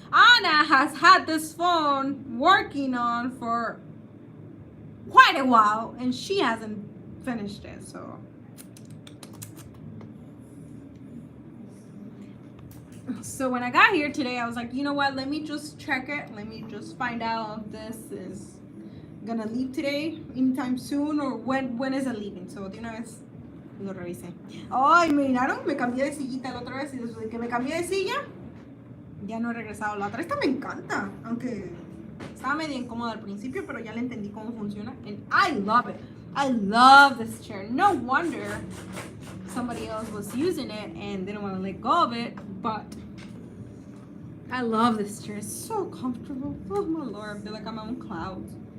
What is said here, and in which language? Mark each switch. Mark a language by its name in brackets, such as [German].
[English] Anna has had this phone working on for quite a while and she hasn't finished it, so when I got here today, I was like, you know what, let me just check it, let me just find out if this is gonna leave today anytime soon or when is it leaving. [Spanish] So de una vez lo revisé. Ay, me miraron, me cambié de sillita la otra vez y desde que me cambié de silla ya no he regresado. La otra esta me encanta, aunque estaba medio incómoda al principio, pero ya le entendí cómo funciona [English] and I love it. I love this chair. No wonder somebody else was using it and didn't want to let go of it, but I love this chair. It's so comfortable. Oh my lord, I feel like I'm on clouds.